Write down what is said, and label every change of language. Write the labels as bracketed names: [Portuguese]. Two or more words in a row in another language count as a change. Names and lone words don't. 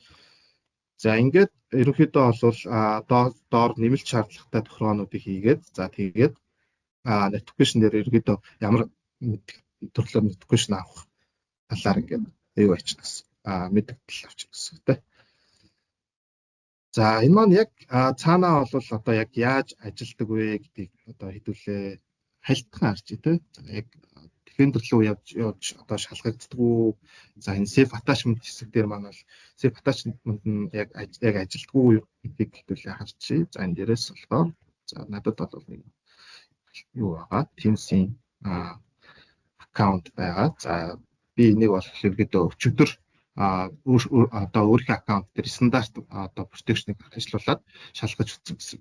[Mongolian] За ингээд ерөнхийдөө бол доор нэмэлт шаардлагатай тохиолдлуудыг хийгээд за тэгээд notification дээр ерөнхийдөө ямар төрлөөр notification авах талаар ингээд юу ачна гэсэн мэдээлэл авчих гэсэн тийм. За энэ маань яг цаанаа бол одоо яг яаж ажилдаг вэ гэдгийг одоо хэдүүлээ хальтхан харж тий. За яг Defender руу явж одоо шалгагддаг уу? За энэ [English] safe attachment [Mongolian] хэсэг дээр маань бол [English] safe attachment [Mongolian] нь яг ажилдаг уу гэдгийг хэдүүлээ харчих. За энэ дээрээс болохоор за надад бол нэг юу байгаа? Teams-ийн аккаунт байгаа. За би энийг бол ерөөдөө өчигдөр одоо өөрийнхөө аккаунт дээр стандарт одоо protection-ыг ажиллуулад шалгаж үзсэн гэсэн.